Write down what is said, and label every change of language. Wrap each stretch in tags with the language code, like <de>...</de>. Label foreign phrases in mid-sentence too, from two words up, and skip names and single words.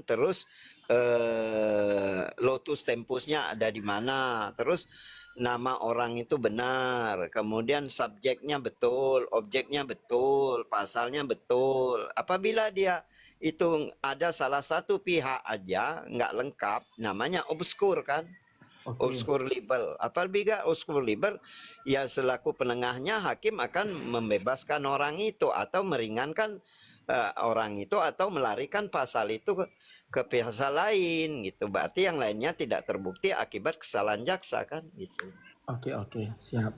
<id>Terus</id> <la>lotus tempusnya</la> <id>ada di mana, terus nama orang itu benar, kemudian subjeknya betul, objeknya betul, pasalnya betul. Apabila dia itu ada salah satu pihak aja nggak lengkap, namanya obskur kan.</id> <la>Obskur liber.</la> <id>Apabila</id> <la>obskur liber,</la> <id>ya selaku penengahnya hakim akan membebaskan orang itu atau meringankan orang itu atau melarikan pasal itu ke pasal lain gitu. Berarti yang lainnya tidak terbukti akibat kesalahan jaksa kan gitu. Oke, siap.</id>